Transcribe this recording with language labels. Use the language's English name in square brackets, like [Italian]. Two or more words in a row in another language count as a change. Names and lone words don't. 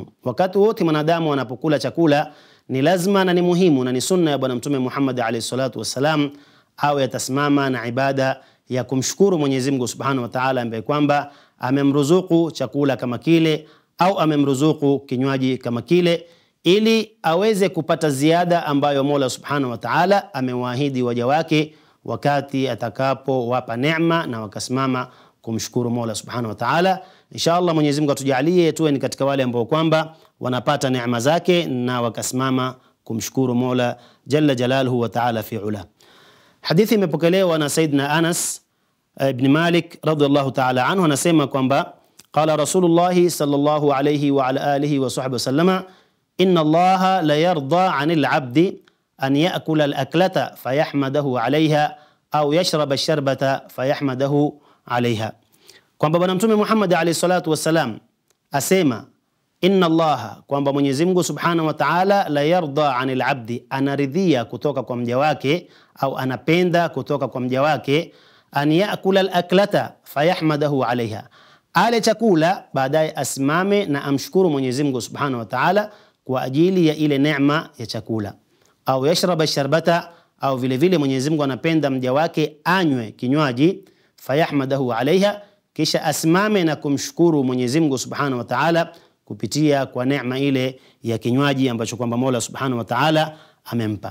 [Swahili] Wakati wote mwanadamu anapokula chakula ni lazima na ni muhimu na ni sunna ya Bwana Mtume Muhammad [Arabic] عليه الصلاة والسلام [Swahili] au yatasimama na ibada ya kumshukuru Mwenyezi Mungu [Arabic] سبحانه وتعالى [Swahili] ambaye kwamba amemruzuku chakula kama kile au amemruzuku kinywaji kama kile, ili aweze kupata ziada ambayo Mola [Arabic] سبحانه وتعالى [Swahili] amewaahidi waja wake wakati atakapowapa neema na wakasimama kumshukuru Mola [Arabic] سبحانه وتعالى. [Swahili] Inshallah Mwenyezi Mungu atujalie tuwe ni katika wale ambao kwamba wanapata neema zake na wakasimama kumshukuru Mola [Arabic] جل جلاله وتعالى في العلا. [Swahili] Hadithi imepokelewa na Sayyidina Anas ibn Malik [Arabic] رضي الله تعالى عنه, [Swahili] anasema kwamba [Arabic] قال رسول الله صلى الله عليه وعلى آله وصحبه وسلم إن الله لا يرضى عن العبد أن يأكل الأكلة فيحمده عليها أو يشرب الشربة فيحمده عليها. [Swahili] Kwamba Bwana Mtume Muhammad [Arabic] عليه الصلاة والسلام [Swahili] asema [Arabic] إن الله, [Swahili] kwamba Mwenyezi Mungu [Arabic] سبحانه وتعالى لا يرضى عن العبد, [Swahili] anaridhia kutoka kwa mja wake au anapenda kutoka kwa mja wake, [Arabic] أن يأكل الأكلة فيحمده عليها, [Swahili] ale chakula baadaye asimame na amshukuru Mwenyezi Mungu [Arabic] سبحانه وتعالى [Swahili] kwa ajili ya ile neema ya chakula, au [Arabic] يشرب شربة, [Swahili] au vile vile Mwenyezi Mungu anapenda mja wake anywe kinywaji, [Arabic] فيحمده عليها, [Swahili] kisha asimame na kumshukuru Mwenyezi Mungu [Arabic] سبحانه وتعالى [Swahili] kupitia kwa neema ile ya kinywaji ambacho kwamba Mola [Arabic] سبحانه وتعالى [Swahili] amempa.